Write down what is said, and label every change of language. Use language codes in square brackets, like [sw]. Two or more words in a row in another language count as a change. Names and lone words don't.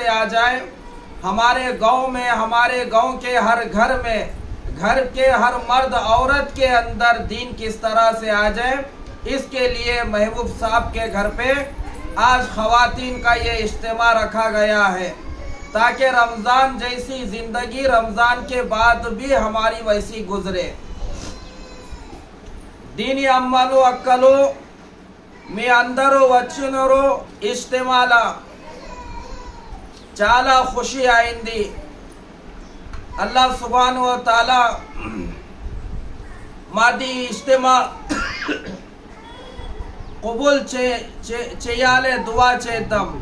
[ur] آ جائے، ہمارے گاؤں میں، ہمارے گاؤں کے ہر گھر میں، گھر کے ہر مرد عورت کے اندر دین کس طرح سے آ جائے، اس کے لیے محبوب صاحب کے گھر پہ آج خواتین کا یہ اجتماع رکھا گیا ہے تاکہ رمضان جیسی زندگی رمضان کے بعد بھی ہماری ویسی گزرے۔ [te] دینی అమ్మలు అక్కలు మీ అందరూ వచ్చినారు ఇజ్తిమాలా చాలా ఖుషి అయింది। [ar] الله سبحانه وتعالى [te] మాది ఇజ్తిమా కబూల్ చేయాలి, దువా చేద్దాం।